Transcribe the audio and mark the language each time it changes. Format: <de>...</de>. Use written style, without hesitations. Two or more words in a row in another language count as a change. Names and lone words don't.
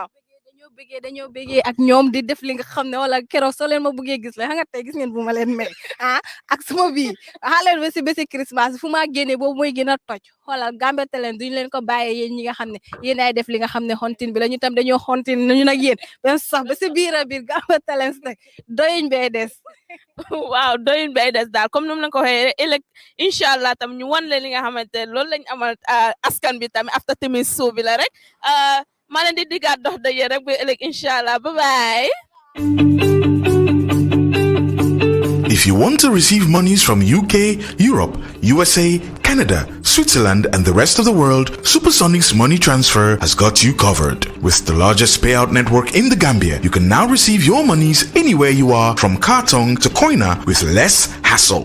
<wo>dañoo bëggee ak ñoom di def li nga xam ne wala keroog soo leen ma bëggee gis la xam nga tey gis ngeen bu ma leen may ak suma bii xaaleen ba si bési Christmas fu ma génnee boobu mooy gën a toj xoolal Gambian Talents duñu leen ko bàyyee yéen ñi nga xam ne yéen ay def li nga xam ne hunting bi la ñu tam dañoo hunting ñu nag yéen ben sax ba si biir a biir Gambian Talents nag doyuñ bay des waaw doyuñ bay des daal comme nu mu leen ko waxee ëllëg</wo> <ar>إن شاء الله</ar> <wo>tam ñu wan leen li nga xamante ne loolu lañ amal askan bi tamit after Timis Stroll bi la rek maa leen di diggaat dox daje rek ba ëllëg inshallah</wo> <en>bye bye. If you want to receive monies from UK, Europe, USA, Canada, Switzerland, and the rest of the world, Supersonics Money Transfer has got you covered. With the largest payout network in the Gambia, you can now receive your monies anywhere you are, from Kartong to Koina, with less hassle.</en>